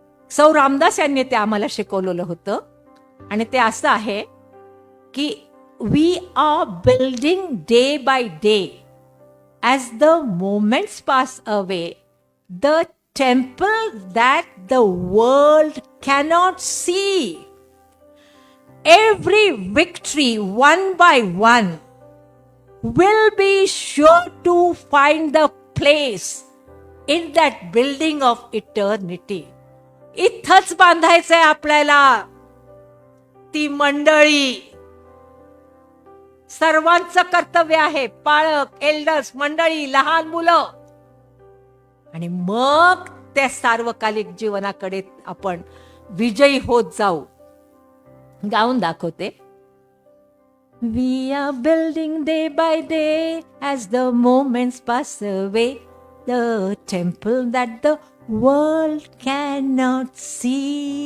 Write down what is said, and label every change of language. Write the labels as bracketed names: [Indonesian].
[Marathi] सौ रामदास यांनी ते आम्हाला शिकवलेलं होतं आणि ते असं आहे की [English] We are building day by day as the moments pass away the temple that the world cannot see. Every victory one by one will be sure to find the place in that building of eternity. [Marathi] इथंच बांधायचंय आपल्याला ती मंडळी. सर्वांचं कर्तव्य आहे, पाळक, elders, मंडळी, लहान मुलं. आणि मग त्या सार्वकालिक जीवनाकडे आपण विजयी होत जाऊ. गाऊन दाखवते. [English] We are building day by day as the moments pass away the temple that the world cannot see.